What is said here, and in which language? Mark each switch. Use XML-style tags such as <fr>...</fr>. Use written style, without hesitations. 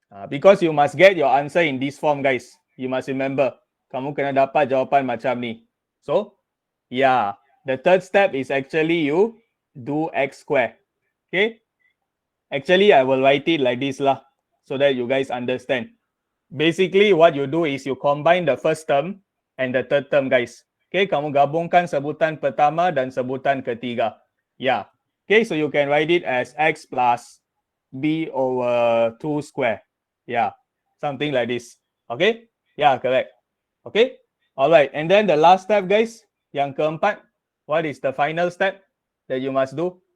<en>Because you must get your answer in this form, guys. You must remember,</en> <ms>kamu kena dapat jawapan macam ni.</ms> <en>So, yeah, the third step is actually you do x square. Okay? Actually, I will write it like this lah, so that you guys understand. Basically, what you do is you combine the first term and the third term, guys.</en> <ms>Okay, kamu gabungkan sebutan pertama dan sebutan ketiga.</ms> <en>Yeah. Okay, so you can write it as x plus b over 2 square. Yeah, something like this. Okay? Yeah, correct. Okay? All right. And then the last step, guys, yang keempat, what is the final step that you must do?</en>